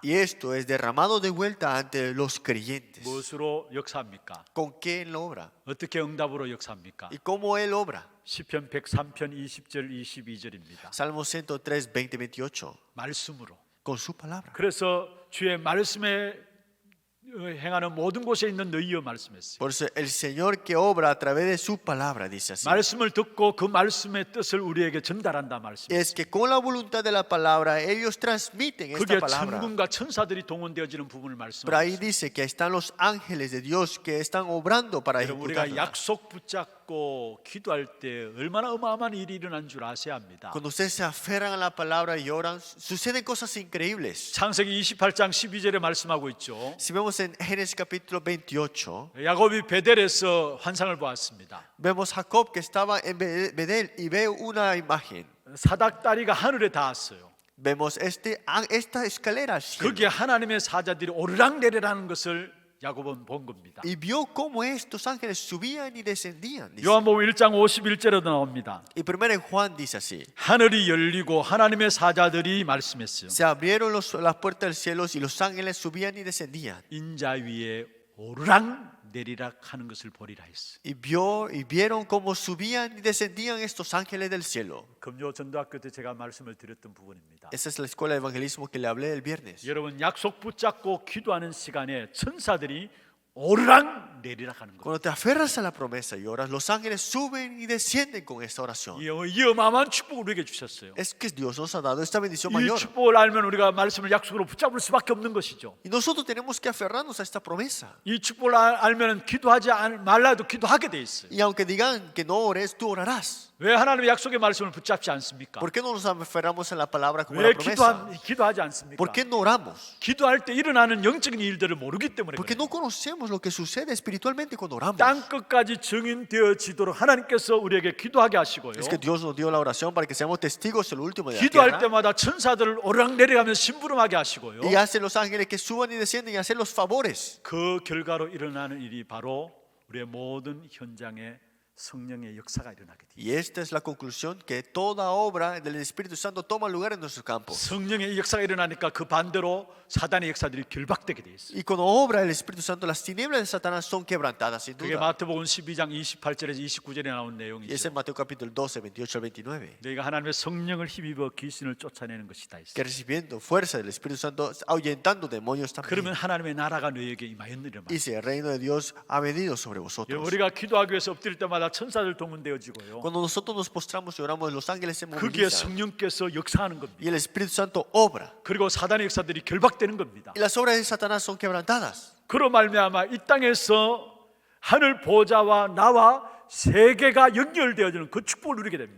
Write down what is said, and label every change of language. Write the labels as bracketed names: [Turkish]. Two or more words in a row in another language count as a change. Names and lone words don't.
[Spanish] Y esto es derramado de vuelta ante los creyentes. [Korean] 무엇으로 역사합니까? [Spanish] ¿Con qué él obra? [Korean] 어떻게 응답으로 역사합니까? [Spanish] ¿Y cómo él obra? [Korean] 시편 103편 20절 22절입니다. [Spanish] Salmo 103, 20, 28. [Korean] 말씀으로. [Spanish] Con su palabra. [Korean] 그래서 주의 말씀에 행하는 모든 곳에 있는 너희여 말씀했어요. [Spanish] Por eso el Señor que obra a través de su palabra, dice así. [Korean] 말씀을 듣고 그 말씀의 뜻을 우리에게 전달한다 말씀. [Spanish] Es que con la voluntad de la palabra ellos transmiten esta [Korean] 그게 [Spanish] palabra. [Korean] 천군과 천사들이 동원되어지는 부분을 [Spanish] Pero ahí [Korean] 말씀하셨어요. [Spanish] dice que están los ángeles de Dios que están obrando para [Korean] 여러분, 우리가 [Spanish] ejecutarla. [Korean] 약속 붙잡고 기도할 때 얼마나 어마어마한 일이 일어난 줄 아셔야 합니다. [Spanish] Cuando ustedes se aferran a la palabra y oran, suceden cosas increíbles. [Korean] 창세기 28장 12절에 말씀하고 있죠. [Spanish] Si vemos en Génesis capítulo 28, [Korean] 야곱이 베델에서 환상을 보았습니다. [Spanish] vemos Jacob que estaba en Bedel y ve una imagen. [Korean] 사닥다리가 하늘에 닿았어요. [Spanish] Vemos esta escalera al cielo. [Korean] 거기에 하나님의 사자들이 오르락내리라는 것을 야곱은 본 겁니다. [Spanish] Y vio cómo estos ángeles subían y descendían. Dice. [Korean] 요한복음 1장 51절에도 나옵니다. [Spanish] Y primero en Juan dice así: [Korean] 하늘이 열리고 하나님의 사자들이 말씀했어요. [Spanish] se abrieron las puertas del cielo y los ángeles subían y descendían. [Korean] 인자 위에 오르락 내리락 하는 것을 보리라 했어요. [Spanish] Y vieron cómo subían y descendían estos ángeles del cielo. [Korean] 금요 전도학교 때 제가 말씀을 드렸던 부분입니다. [Spanish] Esa es la escuela de evangelismo que le hablé el viernes. [Korean] 여러분 약속 붙잡고 기도하는 시간에 천사들이 오르락 내리락 하는 거예요. [Spanish] Cuando te aferras a la promesa y oras, los ángeles suben y descienden con esta oración. [Korean] 이 어마어마한 축복을 우리에게 주셨어요. [Spanish] Es que Dios nos ha dado esta bendición [Korean] 이 [Spanish] mayor. [Korean] 축복을 알면 우리가 말씀을 약속으로 붙잡을 수밖에 없는 것이죠. [Spanish] Y nosotros tenemos que aferrarnos a esta promesa. [Korean] 이 축복을 알면 기도하지 말라도 기도하게 돼 있어요. [Spanish] Y aunque digan que no ores, tú orarás. [Korean] 왜 하나님의 약속의 말씀을 붙잡지 않습니까? [Spanish] ¿Por qué no nos aferramos a la palabra como [Korean] 왜 [Spanish] la promesa? [Korean] 기도하지 않습니까? [Spanish] ¿Por qué no oramos? [Korean] 기도할 때 일어나는 영적인 일들을 모르기 때문에 [Spanish] Porque [Korean] 그래요. [Spanish] no conocemos lo que sucede espiritualmente cuando oramos. [Korean] 땅 끝까지 증인되어지도록 하나님께서 우리에게 기도하게 하시고요. [Spanish] Es que Dios nos dio la oración para que seamos testigos del último de la [Korean] 기도할 [Spanish] tierra. [Korean] 때마다 천사들을 오르락내리락하며 심부름하게 하시고요. [Spanish] Y hace los ángeles que suban y descienden y hacen los favores. [Korean] 그 결과로 일어나는 일이 바로 우리의 모든 현장에 성령의 역사가 일어나게 돼요. [Spanish] Y esta es la conclusión, que toda obra del Espíritu Santo toma lugar en nuestros campos. [Korean] 성령의 역사가 일어나니까 그 반대로 사단의 역사들이 결박되게 돼 있어요. [Spanish] Y cuando obra el Espíritu Santo, las tinieblas de Satanás son quebrantadas, sin [Korean] 그게 [Spanish] duda. [Korean] 마태복음 12장 28절에서 29절에 나온 [Spanish] Y es [Korean] 내용이죠. [Spanish] en Mateo capítulo 12, 28 al 29. [Korean] 너희가 하나님의 성령을 힘입어 귀신을 쫓아내는 것이다 했어요. [Spanish] Que recibiendo fuerza del Espíritu Santo, ahuyentando demonios [Korean] 그러면 [Spanish] también. [Korean] 하나님의 나라가 너희에게 임하였느니라. [Spanish] Dice, el reino de Dios ha venido sobre vosotros. [Korean] 우리가 기도하기 위해서 엎드릴 때마다 천사들 동원되어지고요. [Spanish] Cuando nosotros nos postramos y oramos, los ángeles se [Korean] 그게 [Spanish] movilizan. [Korean] 성령께서 역사하는 겁니다. [Spanish] Y el Espíritu Santo obra. [Korean] 그리고 사단의 역사들이 결박되는 겁니다. [Spanish] Y las obras de Satanás son quebrantadas. [Korean] 그로 말미암아 이 땅에서 하늘 보좌와 나와 세계가 연결되어지는 그 축복을 누리게 됩니다.